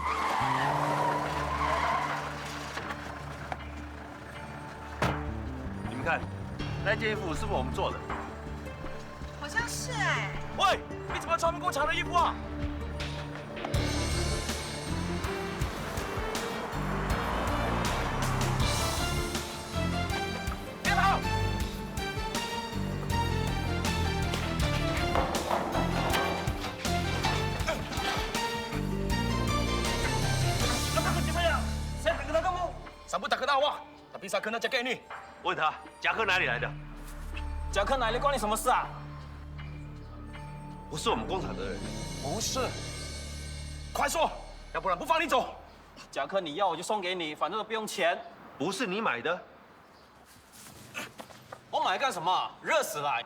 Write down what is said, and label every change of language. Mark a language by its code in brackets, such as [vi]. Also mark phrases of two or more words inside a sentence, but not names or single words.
[zh] 你们看，那件衣服是不是我们做的？好像是哎。喂，你怎么穿我们工厂的衣服啊？别跑！ [ms] Sambut tak kenal awak, tapi saya kenal jaket ini. [zh] 问他夹克哪里来的？夹克哪里关你什么事啊？不是我们工厂的人。不是。快说，要不然不放你走。夹克你要我就送给你，反正都不用钱。不是你买的。我买干什么？热死了！